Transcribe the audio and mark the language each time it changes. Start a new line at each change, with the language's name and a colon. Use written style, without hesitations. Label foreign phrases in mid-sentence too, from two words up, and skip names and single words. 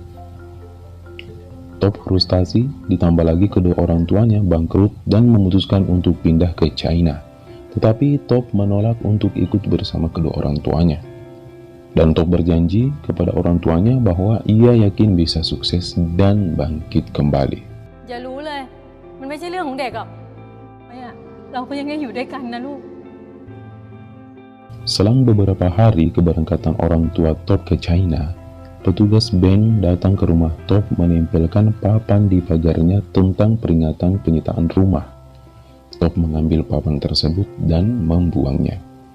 Indonesian: Top frustasi, ditambah lagi kedua orang tuanya bangkrut dan memutuskan untuk pindah ke China. Tetapi Top menolak untuk ikut bersama kedua orang tuanya. Dan Top berjanji kepada orang tuanya bahwa ia yakin bisa sukses dan bangkit kembali.
Thai: อย่ารู้เลย มันไม่ใช่เรื่องของเด็กหรอกไม่อะเราก็ยังได้อยู่ด้วยกันนะลูก
Indonesian: Selang beberapa hari keberangkatan orang tua Top ke China, petugas bank datang ke rumah Top menempelkan papan di pagarnya tentang peringatan penyitaan rumah. Top mengambil papan tersebut dan membuangnya.